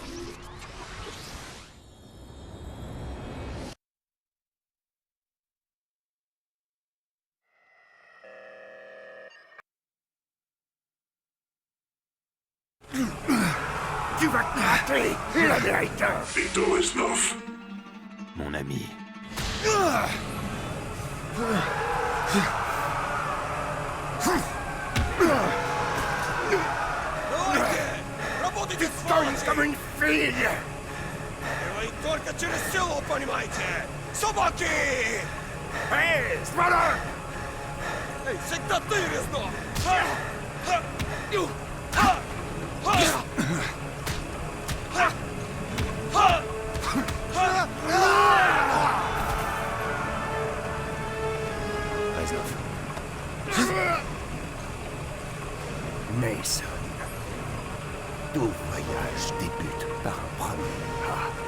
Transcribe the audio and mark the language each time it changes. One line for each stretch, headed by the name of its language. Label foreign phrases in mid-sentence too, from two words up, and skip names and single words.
French: Tu vas craquer, l'Américain! Victor Reznov. Mon ami.
Russian: Ты стоишь
French: comme une fille!
Russian: Вы только через силу, понимаете? Собаки! Эй, смотри! Эй, всегда ты, Резнов! Reznov.
French: Mason, tout voyage débute par un premier pas.